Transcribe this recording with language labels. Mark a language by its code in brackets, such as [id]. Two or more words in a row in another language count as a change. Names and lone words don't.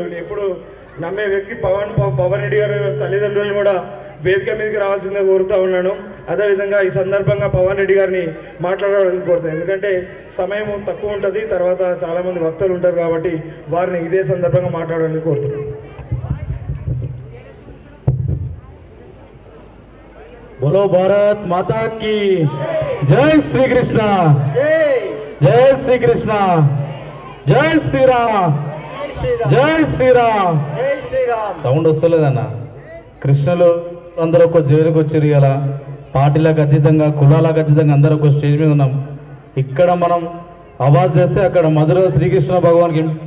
[te] ఎప్పుడు నమ్మే వ్యక్తి పవన్ రెడ్డి గారు తల్లిదండ్రులను కూడా వేదిక మీదకి రావాల్సిందిగా కోరుతూ ఉన్నాను. అదేవిధంగా ఈ సందర్భంగా పవన్ రెడ్డి గారిని మాట్లాడాలని కోరుతాను. ఎందుకంటే సమయం తక్కువ ఉంటుంది, తర్వాత చాలామంది భక్తులు ఉంటారు కాబట్టి వారిని ఇదే సందర్భంగా మాట్లాడాలని కోరుతున్నాను. [hi] बोलो भारत माता की जय श्री कृष्ण, जय श्री कृष्ण, जय श्री राम, जय श्री राम. [te] సౌండ్ వస్తలేదన్న. కృష్ణులు అందరూ ఒక జైలుకి వచ్చారు. ఇలా పార్టీలకు అతీతంగా కులాలకు అతీతంగా అందరూ ఒక స్టేజ్ మీద ఉన్నాం. ఇక్కడ మనం ఆవాజ్ చేస్తే అక్కడ మధుర శ్రీకృష్ణ భగవాన్కి